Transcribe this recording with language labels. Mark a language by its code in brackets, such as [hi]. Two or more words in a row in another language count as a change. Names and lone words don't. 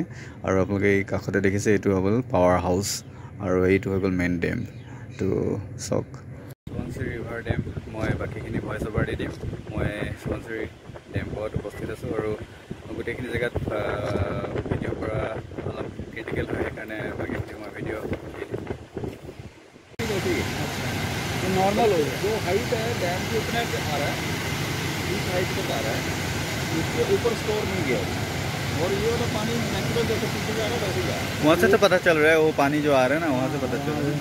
[as] আৰু আপোনালোকে এই কাষতে দেখিছে এইটো হৈ গ'ল [en] power house [as] আৰু এইটো হৈ গ'ল [en] main dam. [as] তো চাওক সোৱণশিৰি ৰিভাৰ ডেম। মই বাকীখিনি [en] voice over [as] দি দিম। মই সোৱণশিৰি ডেম্পত উপস্থিত আছোঁ আৰু গোটেইখিনি জেগাত ভিডিঅ' কৰা অলপ ক্ৰিটিকেল হয়, সেইকাৰণে বাকীখিনি মই ভিডিঅ' [hi] नॉर्मल हो जो हाइट है डैम के उतने से आ रहा है, इस हाइट तक आ रहा है, उसके ऊपर स्टोर नहीं गया और ये वाला पानी नेचुरल जैसे पीछे जा रहा है वैसे जा रहा है। वहाँ से तो पता चल रहा है वो पानी जो आ रहा है ना, वहाँ से पता चल रहा है,